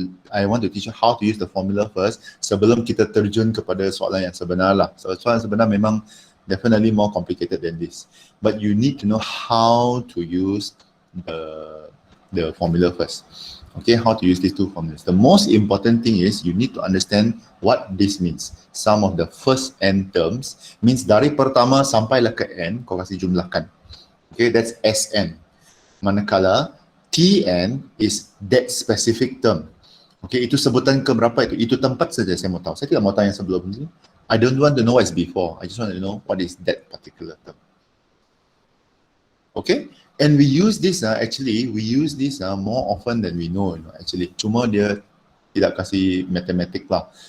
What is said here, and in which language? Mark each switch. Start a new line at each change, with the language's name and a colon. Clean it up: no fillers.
English: I want to teach you how to use the formula first
Malay: sebelum kita terjun kepada soalan yang sebenar lah.
English: So
Malay: soalan sebenar memang
English: definitely more complicated than this. But you need to know how to use the formula first. Okay, how to use these two formulas. The most important thing is you need to understand what this means. Some of the first n terms means
Malay: dari pertama sampailah ke n, kau kasih jumlahkan.
English: Okay, that's Sn. Manakala Tn is that specific term.
Malay: Okay, itu sebutan ke berapa itu? Itu tempat saja saya mau tahu. Saya tidak mau tahu yang sebelum ini.
English: I don't want to know what's before. I just want to know what is that particular term. Okay, and we use this more often than we know.
Malay: Actually, cuma dia tidak kasih matematik lah.